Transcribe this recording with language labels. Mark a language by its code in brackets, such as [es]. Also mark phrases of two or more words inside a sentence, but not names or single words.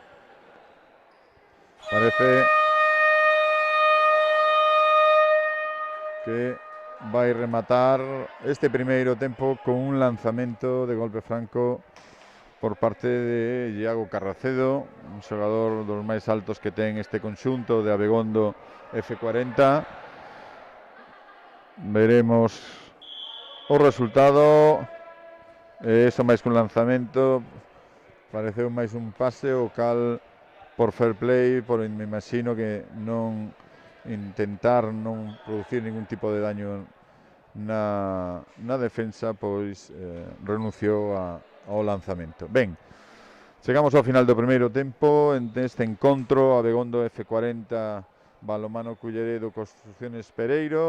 [gl] Parece que vai rematar este primeiro tempo con un lanzamento de golpe franco por parte de Iago Carracedo, un xogador dos máis altos que ten este conxunto de Abegondo F40. Veremos o resultado. Eso máis que un lanzamento, pareceu máis un pase, o cal por [en] fair play, [gl] me imagino que non intentar non producir ningún tipo de daño na defensa, pois renunciou ao lanzamento. Ben, chegamos ao final do primeiro tempo neste encontro. Abegondo F40, Balonmano Culleredo Construcciones Pereiro.